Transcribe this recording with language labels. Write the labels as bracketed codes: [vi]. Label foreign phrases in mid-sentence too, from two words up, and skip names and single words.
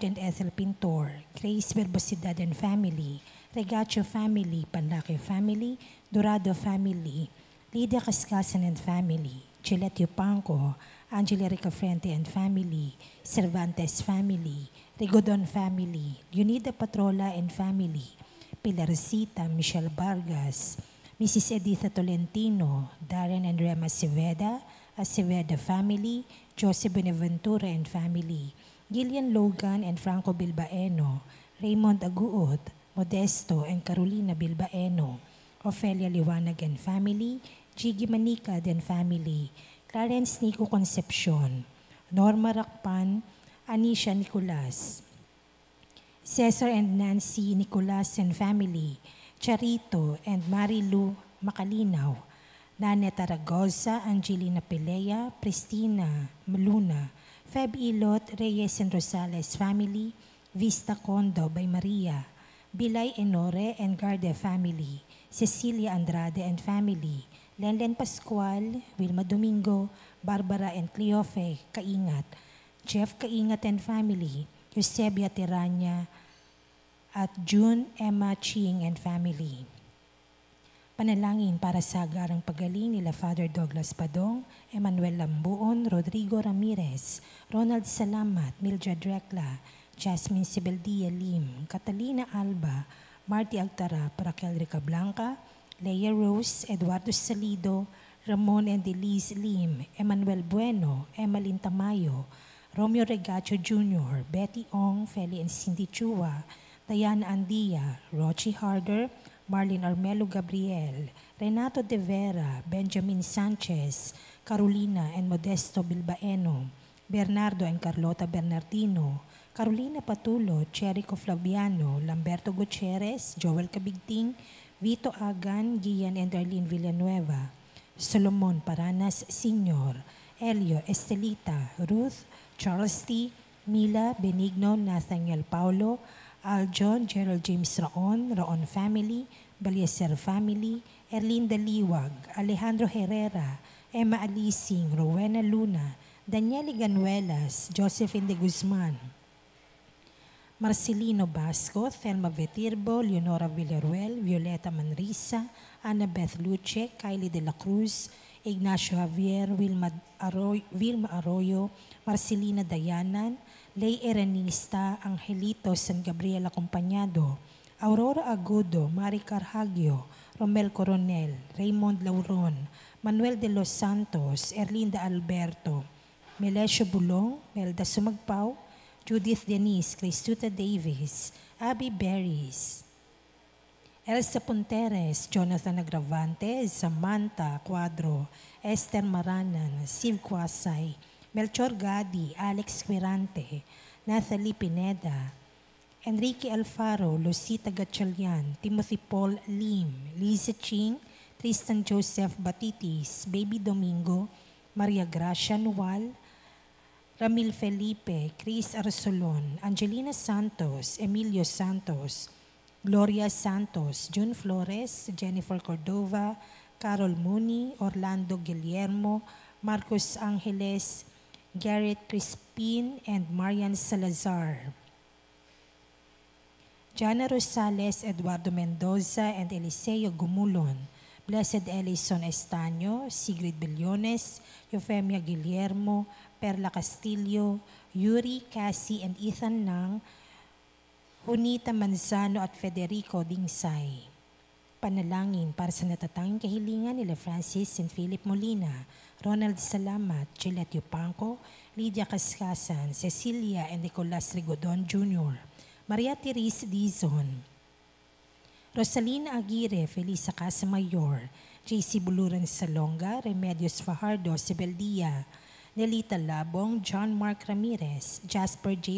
[tl] and Ethel Pintor, Grace Verbosidad and family, Regacho family, Panlaque family, Dorado family, Lydia Cascasan and family, Gillette Yupanco, Angela Ricafrente and family, Cervantes family, Rigodon family, Leonida Patrola and family, Pilarcita, Michelle Vargas, Mrs. Editha Tolentino, Darren and Rema Aceveda family, Joseph Benaventura and family, Gillian Logan and Franco Bilbaeno, Raymond Aguot, Modesto and Carolina Bilbaeno, Ofelia Liwanag and family, Gigi Manicad and family, Clarence Nico Concepcion, Norma Rakpan, Anisha Nicolas, Cesar and Nancy Nicolas and family, Charito and Marilu Macalinaw, Nanette Aragosa, Angelina Pelea, Pristina Maluna, Feb Ilot, Reyes and Rosales family, Vista Condo by Maria, Bilay Enore and Garde family, Cecilia Andrade and family, Lenlen Pascual, Wilma Domingo, Barbara and Cleofe Kaingat, Jeff Kaingat and family, Eusebia Teranya, at June Emma Ching and family. Panalangin para sa agarang pagaling nila Father Douglas Padong, Emmanuel Lambuon, Rodrigo Ramirez, Ronald Salamat, Mildred Recla, Jasmine Sibeldia Lim, Catalina Alba, Marty Agtarap, Raquel Ricablanca, Leia Rose, Eduardo Salido, Ramon and Elise Lim, Emmanuel Bueno, Emmeline Tamayo, Romeo Regacho Jr., Betty Ong, Feli and Cindy Chua, Diana Andia, Rochi Harder, Marlene Armelo Gabriel, Renato De Vera, Benjamin Sanchez, Carolina and Modesto Bilbaeno, Bernardo and Carlota Bernardino, Carolina Patulo, Cherico Flaviano, Lamberto Gutierrez, Joel Cabigting, Vito Agan, Gian and Arlene Villanueva, Solomon Paranas Sr., Elio Estelita, Ruth, Charles T., Mila, Benigno, Nathaniel Paulo, Aljon, Gerald James Raon family, Balieser family, Erlinda Liwag, Alejandro Herrera, Emma Alising, Rowena Luna, Daniela Ganuelas, Josephine de Guzman, Marcelino Basco, Thelma Vetirbo, Leonora Villaruel, Violeta Manrisa, Annabeth Luce, Kylie de la Cruz, Ignacio Javier, Wilma Arroyo, Marcelina Dayanan, Lay Erenista, Angelito San Gabriel Acompañado, Aurora Agudo, Mari Carhagio, Romel Coronel, Raymond Lauron, Manuel de los Santos, Erlinda Alberto, Melesio Bulong, Melda Sumagpao, Judith Denise, Cristuta Davis, Abby Berries, Elsa Punteres, Jonathan Agravante, Samantha Cuadro, Esther Maranan, Siv Quasay, Melchor Gadi, Alex Quirante, Nathalie Pineda, Enrique Alfaro, Lucita Gatchalian, Timothy Paul Lim, Lisa Ching, Tristan Joseph Batitis, Baby Domingo, Maria Gracia Nual, Ramil Felipe, Chris Arsolon, Angelina Santos, Emilio Santos, Gloria Santos, June Flores, Jennifer Cordova, Carol Mooney, Orlando Guillermo, Marcos Angeles, Garrett Crispin, and Marian Salazar. Jana Rosales, Eduardo Mendoza, and Eliseo Gumulon, Blessed Elison Estaño, Sigrid Billones, Eufemia Guillermo, Perla Castillo, Yuri, Cassie, and Ethan Nang, Junita Manzano at Federico Dingsay. Panalangin para sa natatanging kahilingan nila Francis and Philip Molina, Ronald Salamat, Gillette Yupanco, Lydia Cascasan, Cecilia and Nicolas Rigodon Jr., Maria Therese Dizon, Rosalina Aguirre, Felisa Casamayor, JC Buluran Salonga, Remedios Fajardo, Sibeldia, Nelita Labong, John Mark Ramirez, Jasper J.